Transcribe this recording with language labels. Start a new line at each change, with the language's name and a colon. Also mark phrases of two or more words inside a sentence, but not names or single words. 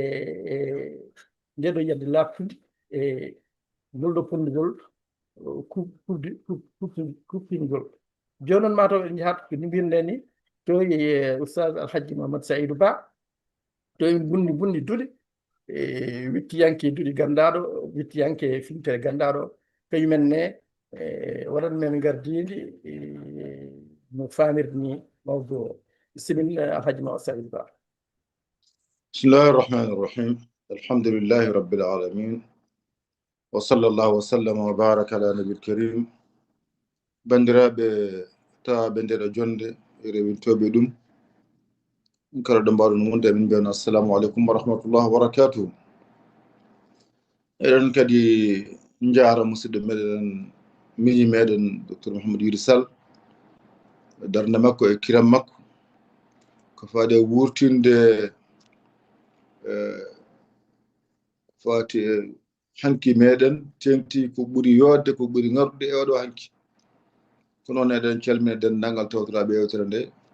Fula: ndeɗo yadde laaɓtude e ngol ɗo pondugol kuppingol joni noon mataw en jahat ko mbirɗen ni to e oustaz Alhaji Mamadou Saïdou Ba to en bundi duuɗe e wittiyanke duuɗi gandaɗo wittiyanke finitere gandaɗo kañumen ne waɗan men gardide no famirde ni mawdo bisimilla Alhaji Mamadou Saïdou Ba.
Arabic: بسم الله الرحمن الرحيم الحمد لله رب العالمين وصلى الله وسلم وبارك على النبي الكريم
Fula: bandiraɓe tawaɓe ndeɗo jonde e rewintoɓe ɗum kala ɗo mbaɗo no wonde min mbiyano
Arabic: السلام عليكم ورحمة الله وبركاته
Fula: eɗen kadi jaara musidɗo meɗen miñi meɗen docteur Mouhamadou Yuri Sall darde makko e kiram makko ko faade wurtinde fati hanki meɗen tengti ko ɓuri yodde ko ɓuri ngarude e oɗo hanki ko noon eɗen calmina dendagal tawtoraɓe yewtere nde